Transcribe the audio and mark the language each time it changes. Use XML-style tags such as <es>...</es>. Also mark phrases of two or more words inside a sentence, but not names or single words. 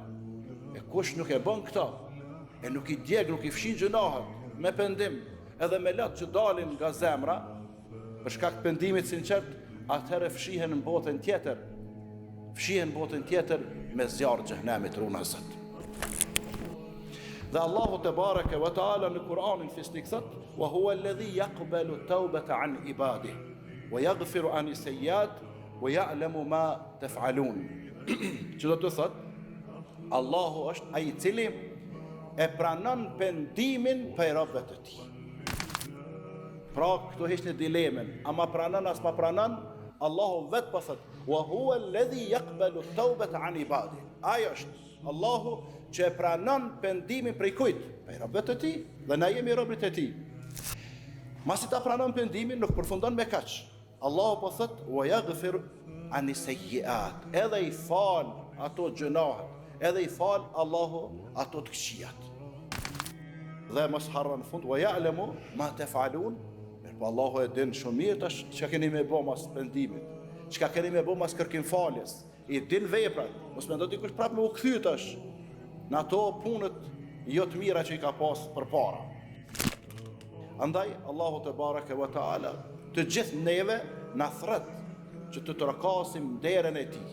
<sq>E kush nuk e bën këto, e nuk i djeg, nuk i fshin gjunahet me pendim, edhe me lotë që dalin nga zemra, për shkak të pendimit sinqert, atëherë fshihen në botën tjetër. Fshihen në botën tjetër me zjarr xhenemit runa Zot. Dhe Allahu</sq> <ar>تبارك وتعالى</ar> <sq>në Kur'anin fisnik thot:</sq> <ar>"وهو الذي يقبل التوبة عن عباده ويغفر عن السيئات ويعلم ما تفعلون."</ar> <sq>Që do të thot, Allahu është ai i cili e pranon pendimin për robët të tij. Pra, këtu heq në dilemen, ama pranon as ma pranon, Allahu vetë po thot:</sq> <ar>"وهو الذي يقبل التوبة عن عباده."</ar> <sq>Ai është Allahu që e pranon pendimin prej kujt? Prej robët të tij, dhe na jemi robët e tij. Masi ta pranon pendimin, nuk përfundon me kaq. Allahu po thot:</sq> <ar>"ويغفر عن السيئات."</ar> <sq>Edhe i fal ato gjunahet, edhe i fal Allahu ato të këqijat. Dhe mos harron në fund:</sq> <ar>"ويعلم ما تفعلون."</ar> <sq>Po Allahu e din shumë mirë tash çka keni me bë mas pendimit, çka keni me bë mas kërkim faljes. I din veprat, mos mendo dikush prapë me u kthy tash në ato punët jo të mira që i ka pas përpara. Andaj Allahu</sq> <ar>تبارك وتعالى</ar> <sq>të gjithë neve na thret që të trokasim derën e tij.</sq>